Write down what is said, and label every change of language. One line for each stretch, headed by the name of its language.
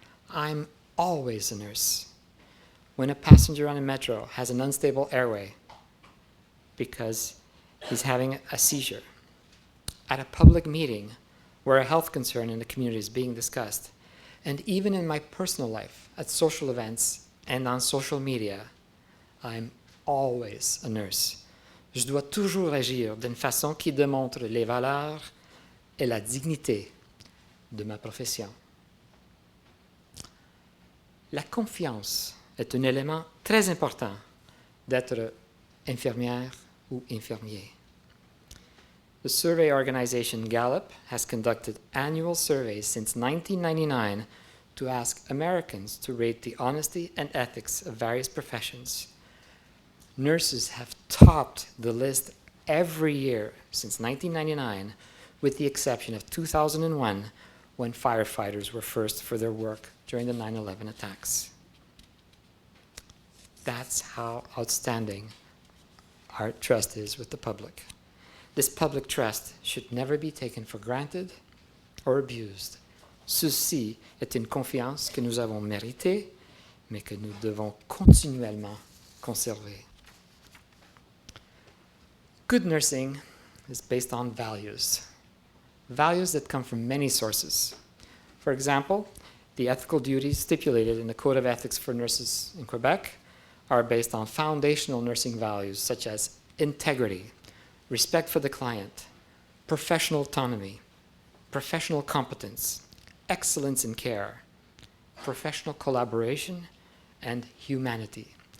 English: I'm always a nurse. When a passenger on a metro has an unstable airway because he's having a seizure, at a public meeting where a health concern in the community is being discussed, and even in my personal life, at social events and on social media, I'm always a nurse.
French: Je dois toujours agir d'une façon qui démontre les valeurs et la dignité de ma profession. La confiance est un élément très important d'être infirmière ou infirmier.
English: The survey organization Gallup has conducted annual surveys since 1999 to ask Americans to rate the honesty and ethics of various professions. Nurses have topped the list every year since 1999, with the exception of 2001, when firefighters were first for their work during the 9/11 attacks. That's how outstanding our trust is with the public. This public trust should never be taken for granted or abused.
French: Ceci est une confiance que nous avons méritée, mais que nous devons continuellement conserver.
English: Good nursing is based on values. Values that come from many sources. For example, the ethical duties stipulated in the Code of Ethics for Nurses in Quebec are based on foundational nursing values such as integrity, respect for the client, professional autonomy, professional competence, excellence in care, professional collaboration, and humanity.